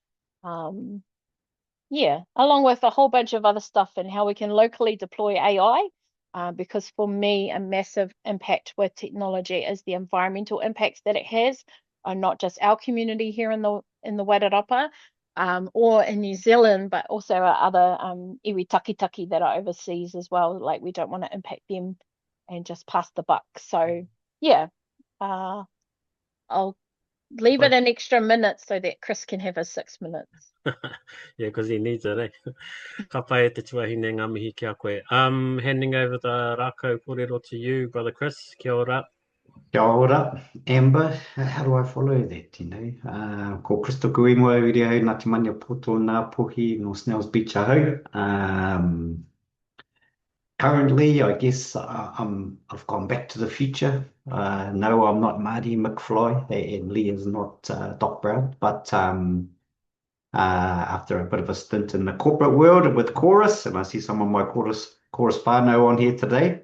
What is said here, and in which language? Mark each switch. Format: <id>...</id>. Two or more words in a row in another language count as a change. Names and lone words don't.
<en>Yeah, along with a whole bunch of other stuff and how we can locally deploy AI, because for me, a massive impact with technology is the environmental impacts that it has on not just our community here in the Wairarapa or in New Zealand, but also our other</en> <mi>iwi takitaki</mi> <en>that are overseas as well. Like, we don't want to impact them and just pass the buck. So yeah, I'll leave it an extra minute so that Kris can have his 6 minutes. Yeah, because he needs it, eh?</en> <mi>Ka pai e te tuahine ngā mihi ki a koe.</mi> <en>Handing over the</en> <mi>rākau kōrero</mi> <en>to you, Brother Kris.</en> <mi>Kia ora. Kia ora, Amber.</mi> <en>How do I follow that, you know?</en> <mi>Ko Kris toku ingoa uri au Ngāti Mania poto nā pohi no Snells Beach ahau.</mi> <en>currently, I guess I've gone back to the future. No, I'm not Marty McFly, and Lee is not Doc Brown, but after a bit of a stint in the corporate world with Chorus, and I see some of my Chorus whānau on here today.</en>